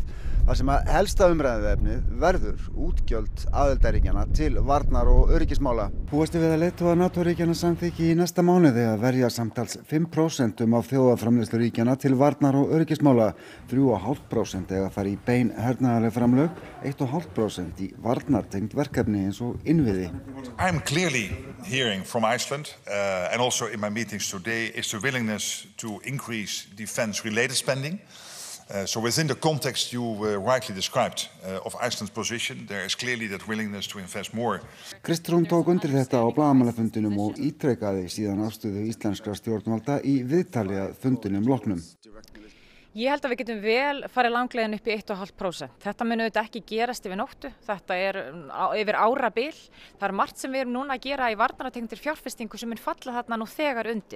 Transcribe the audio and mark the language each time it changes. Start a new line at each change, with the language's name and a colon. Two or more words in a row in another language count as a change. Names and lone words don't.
Icelandic: Það sem að helsta umræðuefnið verður útgjöld aðildarríkjanna til varnar- og öryggismála. Búist við að leiðtogar NATO-ríkjanna samþykki í næsta mánuði að verja samtals 5% af þjóðarframleiðslu ríkjanna til varnar- og öryggismála. 3,5% eiga að fara í bein hernaðarleg framlög, 1,5% í varnartengd verkefni eins og innviði.
English: I'm clearly hearing from Iceland and also in my meetings today is the willingness to increase defense-related spending. So within the context you rightly described of Iceland's position, there is clearly that willingness to invest more.
Icelandic: Kristrún tók undir þetta á blaðamannafundinum og ítrekaði síðan afstöðu íslenskra stjórnvalda í viðtali að fundinum loknum. Ég held að við getum vel farið langleiðin upp í 1,5%. Þetta mun auðvitað ekki gerast yfir nóttu. Þetta er yfir árabil. Það er margt sem við erum núna að gera í varnartengdri fjárfestingu sem mun falla þarna nú þegar undir.